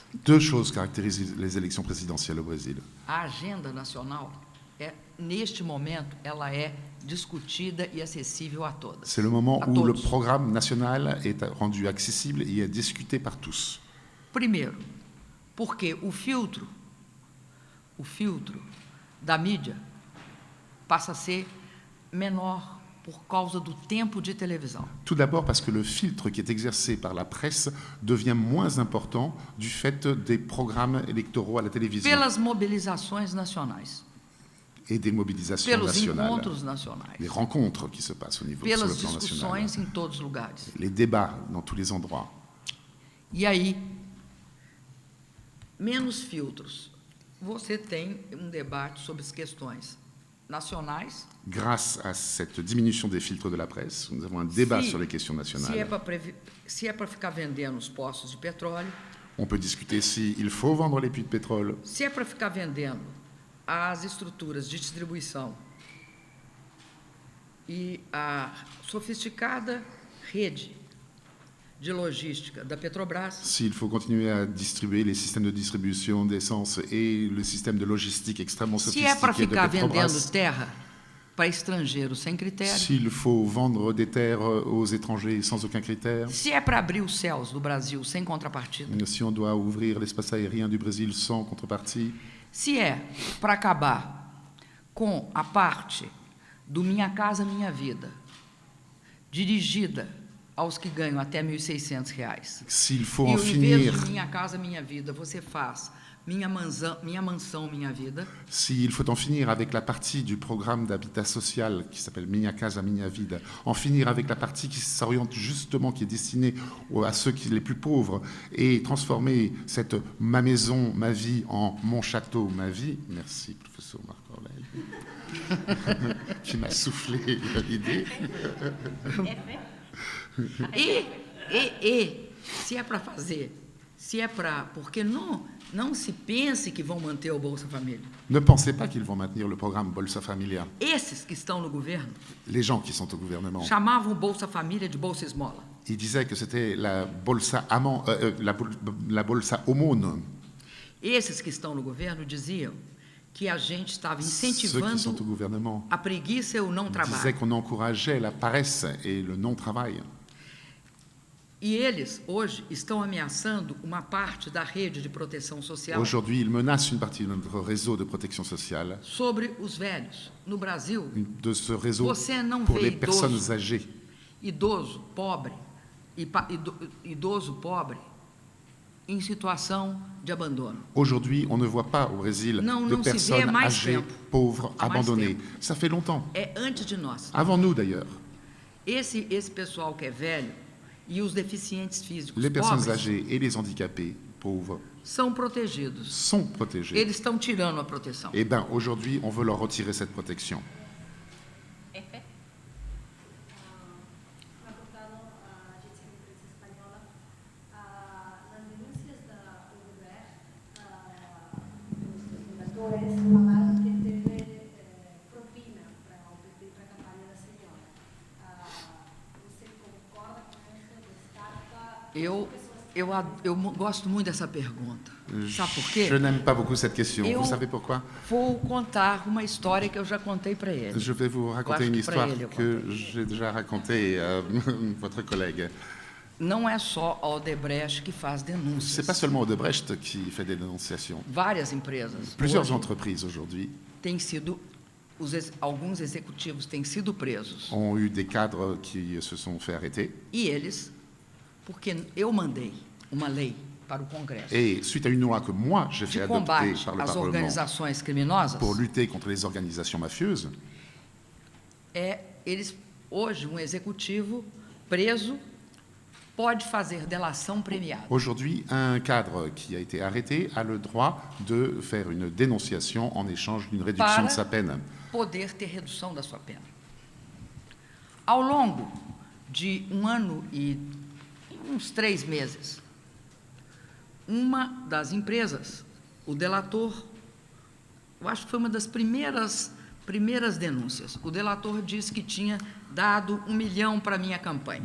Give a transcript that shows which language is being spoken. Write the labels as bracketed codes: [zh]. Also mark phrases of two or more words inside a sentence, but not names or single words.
[fr] Deux choses caractérisent les élections présidentielles au Brésil. [pt] A agenda nacional, neste momento, ela é discutida e acessível a todas. [fr] C'est le moment [pt] a [fr] où le [pt] todos. [fr] programme national est rendu accessible et est discuté par tous. [pt] Primeiro, porque o filtro da mídia passa a ser menor por causa do tempo de televisão. [fr] Tout d'abord parce que le filtre qui est exercé par la presse devient moins important du fait des programmes électoraux à la télévision [pt] Pelas mobilizações nacionais, [fr] et des mobilisations [pt] pelos [fr] nationales, [pt] encontros nacionais, [fr] les rencontres qui se passent au niveau sur le [pt] pelas [fr] plan national, [pt] discussões em todos os lugares. [fr] les débats dans tous les endroits. [pt] E aí, menos filtros. Você tem um debate sobre as questões nacionais. [fr] Grâce à cette diminution des filtres de la presse, nous avons un débat sur les questions nationales. [pt] Se é para ficar vendendo os postos de petróleo, [fr] On peut discuter s'il faut vendre les puits de pétrole, [pt] se é para ficar vendendo as estruturas de distribuição e a sofisticada rede de logística da Petrobras, [fr] s'il faut continuer à distribuer les systèmes de distribution d'essence et le système de logistique extrêmement [pt] se é para [fr] sophistiqué de ficar vendendo Petrobras, [pt] terra para estrangeiros sem critério, [fr] s'il faut vendre des terres aux étrangers sans aucun critère, [pt] se é para abrir os céus do Brasil sem contrapartida, [fr] si on doit ouvrir l'espace aérien du Brésil sans contrepartie, [pt] se é para acabar com a parte do Minha Casa Minha Vida, dirigida aos que ganham até R$ 1.600. [fr] s'il faut [pt] E [fr] en [pt] ao invés [fr] finir, [pt] de Minha Casa Minha Vida, você faz Minha Mansão Minha Vida, [fr] s'il faut en finir avec la partie du programme d'habitat social qui s'appelle Minha Casa Minha Vida, en finir avec la partie qui s'oriente justement, qui est destinée à ceux les plus pauvres, et transformer cette ma maison, ma vie en mon château, ma vie. Merci, professeur Marc Orlel, qui m'a soufflé l'idée. [pt] Se é para fazer, porque não se pense que vão manter o Bolsa Família. [fr] Ne pensez pas qu'ils vont maintenir le programme Bolsa Familia. [pt] Esses que estão no governo [fr] Les gens qui sont au gouvernement, [pt] chamavam o Bolsa Família de Bolsa Esmola. [fr] ils disaient que c'était la Bolsa Aumône. [pt] Esses que estão no governo diziam que a gente estava [fr] Ceux qui sont au [pt] incentivando [fr] gouvernement [pt] a preguiça e o não [fr] disaient [pt] trabalho. [fr] qu'on encourageait la paresse et le non-travail. [pt] E eles, hoje, estão ameaçando uma parte da rede de proteção social [fr] Aujourd'hui, ils menacent une partie de notre réseau de protection sociale, [pt] sobre os velhos. No Brasil, [fr] de ce réseau [pt] você não [fr] pour [pt] vê [fr] les personnes [pt] idoso, [fr] âgées. [pt] idoso pobre em situação de abandono. [fr] Aujourd'hui, on ne voit pas au Brésil [pt] Non, [fr] de [pt] non se vê [fr] personnes [pt] mais [fr] âgées, [pt] tempo. [fr] pauvres, [pt] Há mais [fr] abandonnées. [pt] tempo. [fr] Ça fait longtemps. [pt] É antes de nós. [fr] Avant nous, d'ailleurs. [pt] Esse pessoal que é velho e os deficientes físicos [fr] Les personnes [pt] pobres [fr] âgées et les handicapés, pauvres, [pt] são protegidos. [fr] sont protégés. [pt] Eles estão tirando a proteção. [fr] Eh bien, aujourd'hui, on veut leur retirer cette protection. [pt] Deputado, a agência de imprensa espanhola eleitores falaram que teve propina para o PT, para a campanha da senhora. Você concorda com isso? Descarta? Eu gosto muito dessa pergunta. Sabe por quê? [fr] Je n'aime pas beaucoup cette question. [pt] Eu [fr] Vous savez pourquoi? [pt] vou contar uma história que eu já contei para ele. [fr] Je vais vous raconter [pt] acho [fr] une [pt] que pra [fr] histoire [pt] ele eu [fr] que [pt] contei. [fr] j'ai déjà racontée à votre collègue. [pt] Não é só a Odebrecht que faz [fr] C'est [pt] denúncias. [fr] pas seulement Odebrecht qui fait des dénonciations. [pt] Várias empresas. [fr] Plusieurs [pt] hoje [fr] entreprises aujourd'hui [pt] têm sido, alguns executivos têm sido presos. [fr] ont eu des cadres qui se sont fait arrêter. [pt] E eles, porque eu mandei uma lei para o Congresso [fr] Et suite à une loi que moi j'ai [pt] de [fr] fait adopter [pt] combate [fr] par le [pt] às [fr] Parlement [pt] organizações criminosas, [fr] pour lutter contre les organisations mafieuses, [pt] eles hoje um executivo preso pode fazer delação premiada. [fr] aujourd'hui, un cadre qui a été arrêté a le droit de faire une dénonciation en échange d'une réduction [pt] Para [fr] de sa peine. [pt] poder ter redução da sua pena. Ao longo de um ano e uns 3 meses, uma das empresas, o delator, eu acho que foi uma das primeiras denúncias, o delator disse que tinha dado 1 milhão para a minha campanha.